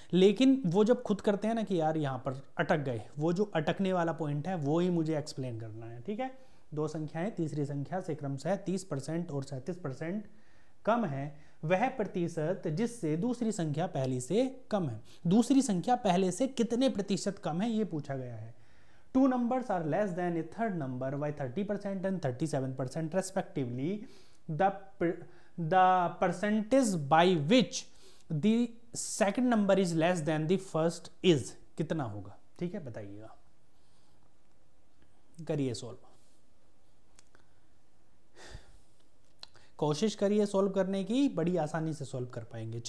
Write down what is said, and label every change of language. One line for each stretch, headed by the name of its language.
Hindi: लेकिन वो जब खुद करते हैं ना कि यार यहाँ पर अटक गए, वो जो अटकने वाला पॉइंट है वो ही मुझे एक्सप्लेन करना है, ठीक है। दो संख्याएं तीसरी संख्या से क्रमशः 30% और 37% कम है, वह प्रतिशत जिससे दूसरी संख्या पहली से कम है। दूसरी संख्या पहले से कितने प्रतिशत कम है ये पूछा गया है।
English: Two numbers are less than a third number by 30% and 37% respectively. The percentage by which the second number is less than the first is
Hindi: कितना होगा, ठीक है, बताइएगा, करिए सॉल्व, कोशिश करिए सॉल्व करने की, बड़ी आसानी से सॉल्व कर पाएंगे।